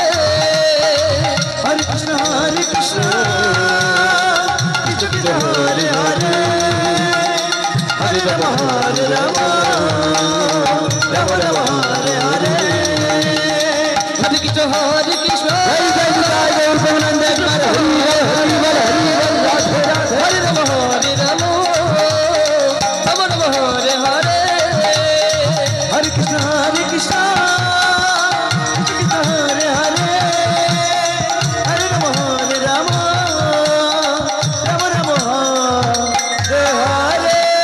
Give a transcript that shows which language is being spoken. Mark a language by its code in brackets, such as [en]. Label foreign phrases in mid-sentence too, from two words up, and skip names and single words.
[sa] हरे कृष्ण कृष्ण हरे हरे हरे राम राम राम हरे हरे हरे कृष्ण कृष्ण [bn] জয় জয় জয় গৌর প্রেমানন্দ একবার হরি বল হরি বল হরি বল রাধে রাধে [sa] हरे राम राम हरे हरे हरे कृष्ण कृष्ण हरे हरे हरे राम राम राम हरे हरे